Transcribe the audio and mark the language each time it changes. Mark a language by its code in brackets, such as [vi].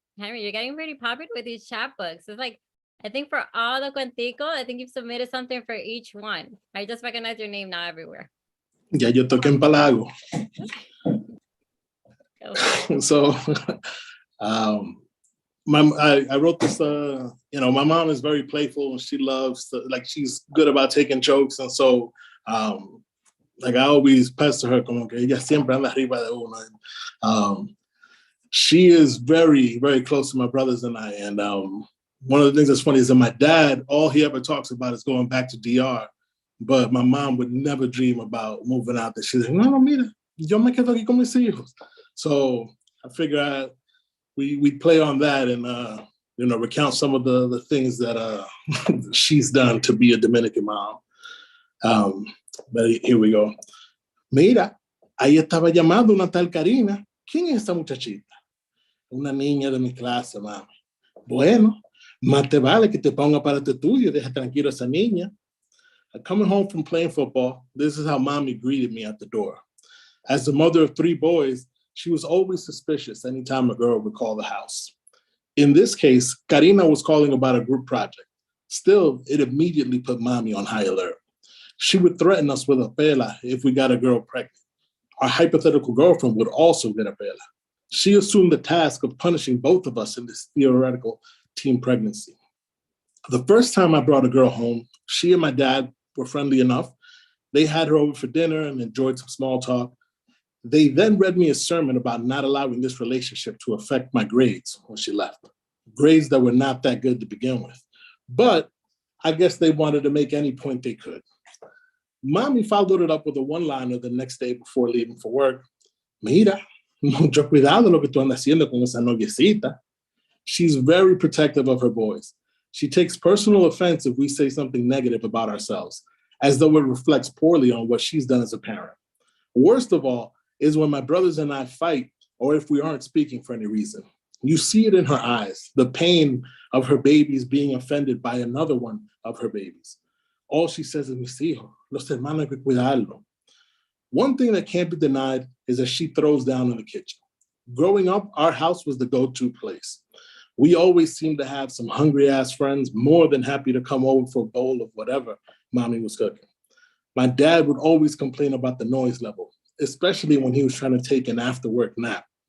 [en] Henry, you're getting pretty popular with these chapbooks. It's like, I think for all the cuenticos, I think you've submitted something for each one. I just recognize your name now everywhere. [es] Ya yo toqué en Palago. [en] So, I wrote this, my mom is very playful and she loves, she's good about taking jokes. And so, I always pester her, [es] como que ella siempre anda arriba de uno. [en] She is very, very close to my brothers and I. And one of the things that's funny is that my dad, all he ever talks about is going back to DR. But my mom would never dream about moving out there. She's like, [es] no, mira, yo me quedo aquí con mis hijos. [en] So I figure we play on that and, recount some of the things that she's done to be a Dominican mom. But here we go. [es] Mira, ahí estaba llamando una tal Karina. ¿Quién es esta muchachita? Una niña de mi clase, mami. Bueno, más te vale que te ponga para tu estudio. Deja tranquilo a esa niña. [en] Coming home from playing football, this is how Mommy greeted me at the door. As the mother of 3 boys, she was always suspicious anytime a girl would call the house. In this case, Karina was calling about a group project. Still, it immediately put Mommy on high alert. She would threaten us with a pela if we got a girl pregnant. Our hypothetical girlfriend would also get a pela. She assumed the task of punishing both of us in this theoretical teen pregnancy. The first time I brought a girl home, she and my dad were friendly enough. They had her over for dinner and enjoyed some small talk. They then read me a sermon about not allowing this relationship to affect my grades when she left. Grades that were not that good to begin with. But I guess they wanted to make any point they could. Mommy followed it up with a one-liner the next day before leaving for work. [es] Mira, mucho cuidado lo que tú andas haciendo con esa noviecita. [en] She's very protective of her boys. She takes personal offense if we say something negative about ourselves, as though it reflects poorly on what she's done as a parent. Worst of all is when my brothers and I fight, or if we aren't speaking for any reason. You see it in her eyes, the pain of her babies being offended by another one of her babies. All she says is, [es] mis hijos, los hermanos hay que cuidarlo. [en] One thing that can't be denied is that she throws down in the kitchen. Growing up, our house was the go-to place. We always seemed to have some hungry-ass friends more than happy to come over for a bowl of whatever Mommy was cooking. My dad would always complain about the noise level, especially when he was trying to take an after-work nap.